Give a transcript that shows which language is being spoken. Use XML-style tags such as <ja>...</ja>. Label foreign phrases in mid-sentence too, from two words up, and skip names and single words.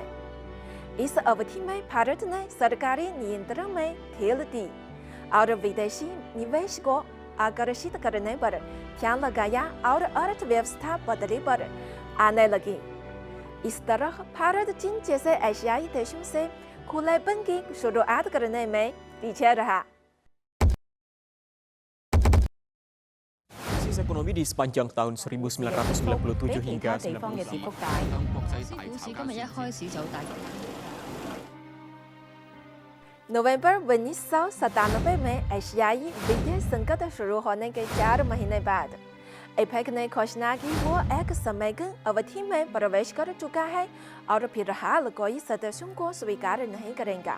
<hi>इस अवधि में भारत ने सरकारी नियंत्रण में ढील दी और विदेशी निवेश को आकर्षित करने पर ध्यान लगाया और अर्थव्यवस्था बदली पर आने लगी। इस तरह भारत चीन जैसे एशियाई देशों से खुलेपन की शुरुआत करने में पीछे रहा।</hi> <id>Krisis ekonomi di sepanjang tahun 1997 hingga</id> <yue>地方嘅跌幅大，股市今日一開始就大跌。</yue> <hi>नवंबर 1997 में एशियाई वित्तीय संकट शुरू होने के 4 महीने बाद एपेक ने घोषणा की वो एक समयगन अवधि में प्रवेश कर चुका है और फिलहाल कोई सदस्यों को स्वीकार नहीं करेगा।</hi>